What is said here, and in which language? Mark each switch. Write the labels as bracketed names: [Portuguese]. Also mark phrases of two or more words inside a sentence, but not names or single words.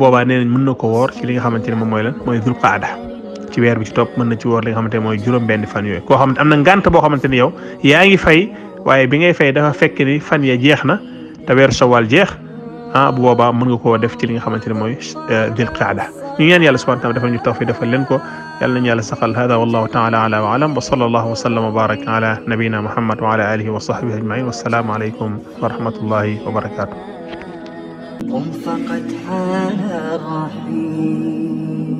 [Wolof] boobaa nee nañ mën na ko woor ci li nga xamante ne moom mooy lan mooy dul qaada ci weer bi ci topp mën na ci woor li nga xamante ne mooy juróom benn fan yooyu koo xamante am na ngànt boo xamante ni yow yaa ngi fay waaye bi ngay fay dafa fekk ni fan ya jeex na te weeru shawal jeex bu boobaa mën nga koo def ci li nga xamante ne mooy dul qaada ñu ñaan yàlla [Arabic] سبحانه وتعالى [Wolof] defal ñu tawfiq defal leen ko yàlla nañu yàlla saxal [Arabic] هذا والله تعالى أعلى وأعلم وصلى الله وسلم وبارك على نبينا محمد وعلى آله وصحبه أجمعين والسلام عليكم ورحمة الله وبركاته قم فقد حان الرحيم